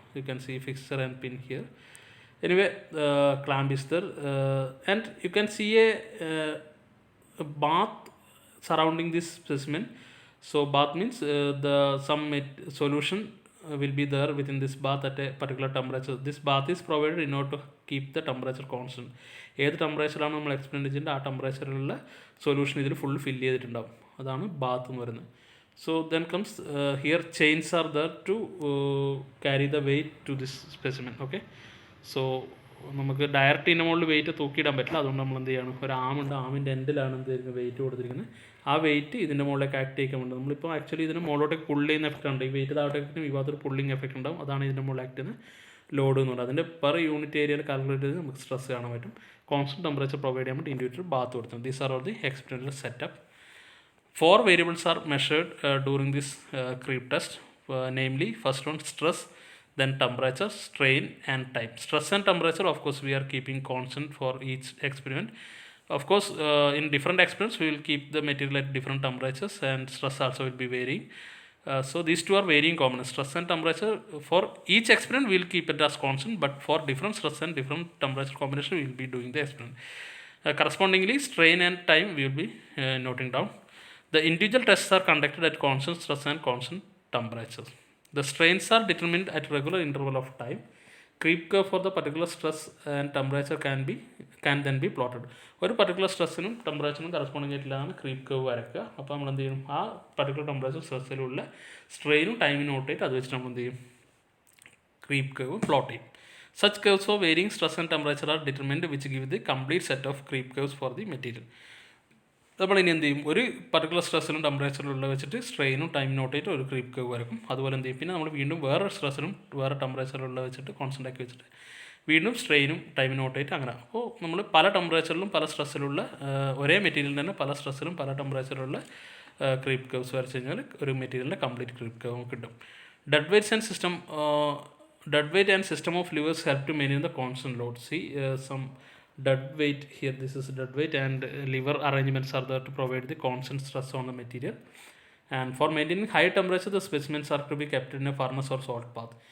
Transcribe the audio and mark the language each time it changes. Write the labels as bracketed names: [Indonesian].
[English] You can see fixture and pin here. Anyway, clamp is there, and you can see a bath surrounding this specimen. So bath means some solution will be there within this bath at a particular temperature. This bath is provided in order to keep the temperature constant. [Malayalam] ഏത് ടെമ്പറേച്ചറാണ് നമ്മൾ experiment ചെയ്യുന്നത്, ആ ടെമ്പറേച്ചറിലുള്ള solution ഇതിൽ full fill ചെയ്തിട്ടുണ്ടാവും. അതാണ് ബാത്ത് എന്ന് പറയുന്നത്. [English] So then comes here chains are there to carry the weight to this specimen. Okay. [Malayalam] So നമുക്ക് ഡയറക്റ്റ് ഇതിൻ്റെ മുകളിൽ വെയിറ്റ് തൂക്കിയിടാൻ പറ്റില്ല. അതുകൊണ്ട് നമ്മൾ എന്ത് ചെയ്യണം, ഒരു ആമുണ്ട്, ആമിൻ്റെ എൻഡിലാണ് എന്ത് ചെയ്യുന്നത്, വെയിറ്റ് കൊടുത്തിരിക്കുന്നത്. ആ വെയിറ്റ് ഇതിൻ്റെ മുകളിലേക്ക് ആക്ട് ചെയ്യിക്കാൻ വേണ്ടി നമ്മളിപ്പോൾ ആക്ച്വലി ഇതിന് മുകളിലോട്ടേക്ക് പുള്ള് ചെയ്യുന്ന എഫക്റ്റ് ഉണ്ട്. ഈ വെയിറ്റ് താഴോട്ടേക്ക് ഈ ഭാഗത്തൊരു പുള്ളിങ് എഫക്റ്റ് ഉണ്ടാവും. അതാണ് ഇതിൻ്റെ മുകളിൽ ആക്ട് ചെയ്യുന്ന ലോഡ് എന്ന് പറയുന്നത്. അതിൻ്റെ പെർ യൂണിറ്റ് ഏരിയയിൽ കാൽക്കുലേറ്റ് ചെയ്ത് നമുക്ക് സ്ട്രെസ് കാണാൻ പറ്റും. കോൺസ്റ്റൻറ്റ് ടെമ്പറേച്ചർ പ്രൊവൈഡ് ചെയ്യാൻ വേണ്ടി ഇൻഡിവിജ്വൽ ബാത്ത് കൊടുത്തത്. [English] These are all the experimental setup. 4 variables are measured during this creep test, namely first one stress, then temperature, strain and time. Stress and temperature, of course, we are keeping constant for each experiment. Of course, in different experiments we will keep the material at different temperatures, and stress also will be varying. So these two are varying components, stress and temperature. For each experiment we will keep it as constant, but for different stress and different temperature combination we will be doing the experiment. Correspondingly, strain and time we will be noting down. The individual tests are conducted at constant stress and constant temperature. The strains are determined at regular interval of time. Creep curve for the particular stress and temperature can then be plotted. [Malayalam] ഒരു particular സ്ട്രെസ്സിനും ടെമ്പറേച്ചറിനും corresponding ആയിട്ടാണ് creep curve വരയ്ക്കുക. അപ്പോൾ നമ്മൾ എന്ത് ചെയ്യും, ആ particular temperature സ്ട്രെസ്സിലുള്ള സ്ട്രെയിനും ടൈമിനും not ചെയ്തിട്ട് അത് വെച്ചിട്ട് നമ്മൾ എന്ത് ചെയ്യും, ക്രീപ്പ് കർവ് പ്ലോട്ട് ചെയ്യും. [English] Such curves for varying stress and temperature are determined, which give the complete set of creep curves for the material. [Malayalam] നമ്മൾ ഇനി എന്ത് ചെയ്യും, ഒരു പർട്ടിക്കുലർ സ്ട്രെസ്സിനും ടെമ്പറേച്ചറിലുള്ള വെച്ചിട്ട് സ്ട്രെയിനും ടൈം നോട്ട് ചെയ്തിട്ട് ഒരു ക്രീപ്പ് കർവ് വരക്കും. അതുപോലെ എന്ത് ചെയ്യും, പിന്നെ നമ്മൾ വീണ്ടും വേറെ സ്ട്രെസ്സിനും വേറെ ടെമ്പറേച്ചറിലുള്ള വെച്ചിട്ട് കോൺസ്റ്റൻ്റ് ആക്കി വെച്ചിട്ട് വീണ്ടും സ്ട്രെയിനും ടൈം നോട്ട് ചെയ്തിട്ട് അങ്ങനെ. അപ്പോൾ നമ്മൾ പല ടെമ്പറേച്ചറിലും പല സ്ട്രെസ്സിലുള്ള ഒരേ മെറ്റീരിയൽ തന്നെ പല സ്ട്രെസ്സിലും പല ടെമ്പറേച്ചറിലുള്ള ക്രീപ്പ് കർവ്സ് വരച്ച് കഴിഞ്ഞാൽ ഒരു മെറ്റീരിയലിൻ്റെ കംപ്ലീറ്റ് ക്രീപ്പ് കർവ് കിട്ടും. [English] Dead weight and system of levers help to maintain the constant load. See, some dead weight here, this is dead weight, and lever arrangements are there to provide the constant stress on the material. And for maintaining high temperature, the specimens are to be kept in a furnace or salt bath.